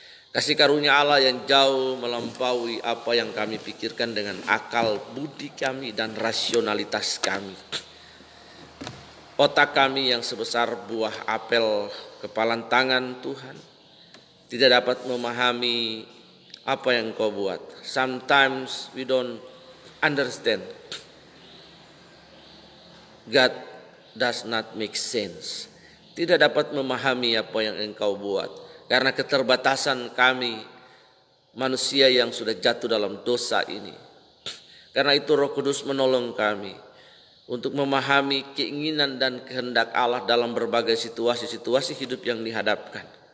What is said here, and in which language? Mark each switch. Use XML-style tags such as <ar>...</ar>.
<id>Kasih karunia Allah yang jauh melampaui apa yang kami pikirkan dengan akal budi kami dan rasionalitas kami. Otak kami yang sebesar buah apel kepalan tangan Tuhan tidak dapat memahami apa yang Kau buat.</id> <en>Sometimes we don't understand. God does not make sense.</en> <id>Tidak dapat memahami apa yang Engkau buat. Karena keterbatasan kami manusia yang sudah jatuh dalam dosa ini. Karena itu Roh Kudus menolong kami untuk memahami keinginan dan kehendak Allah dalam berbagai situasi-situasi hidup yang dihadapkan.</id>